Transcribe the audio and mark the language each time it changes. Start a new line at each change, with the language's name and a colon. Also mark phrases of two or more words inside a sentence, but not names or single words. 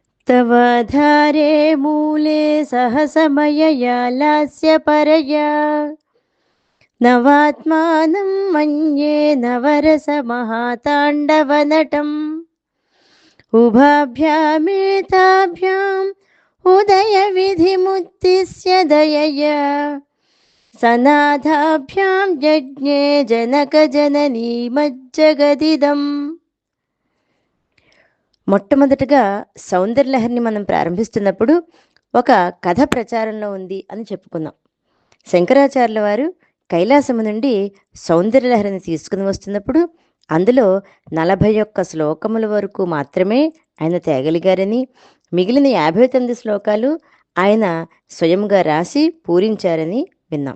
Sanskrit: तवाधारे मूले सहसमयया लास्यपरया नवात्मानं मन्ये नवरसमहाताण्डवनटम् उभाभ्यामेताभ्याम् उदयविधिमुद्दिश्य दयया सनाथाभ्यां यज्ञे जनकजननी మజ్జగదిదం.
Telugu: మొట్టమొదటగా సౌందర్యలహరిని మనం ప్రారంభిస్తున్నప్పుడు ఒక కథ ప్రచారంలో ఉంది అని చెప్పుకున్నాం. శంకరాచార్యుల వారు కైలాసము నుండి సౌందర్యలహరిని తీసుకుని వస్తున్నప్పుడు అందులో 41 శ్లోకముల వరకు మాత్రమే ఆయన తేగలిగారని, మిగిలిన 59 శ్లోకాలు ఆయన స్వయంగా రాసి పూరించారని విన్నాం.